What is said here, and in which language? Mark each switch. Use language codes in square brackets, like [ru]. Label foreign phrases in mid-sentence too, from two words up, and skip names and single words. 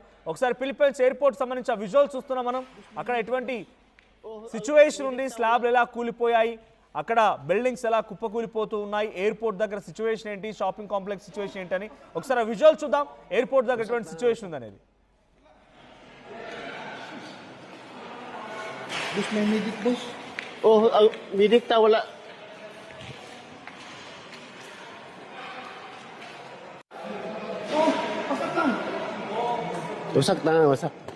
[te] ఒకసారి ఫిలిప్పైన్స్ ఎయిర్పోర్ట్ సంబంధించిన విజువల్స్ చూస్తున్నాం మనం. అక్కడ ఎటువంటి సిచ్యువేషన్ ఉంది, స్లాబ్లు ఎలా కూలిపోయాయి, అక్కడ బిల్డింగ్స్ ఎలా కుప్పకూలిపోతూ ఉన్నాయి, ఎయిర్పోర్ట్ దగ్గర సిచ్యువేషన్ ఏంటి, [en] shopping complex situation [te] ఏంటని ఒకసారి విజువల్ చూద్దాం. ఎయిర్పోర్ట్ దగ్గర ఎటువంటి సిచ్యువేషన్ ఉంది అనేది. [tl] Boss, may medic, boss. Oh, medic ta wala. Oh, pasok lang. Wasak na, wasak.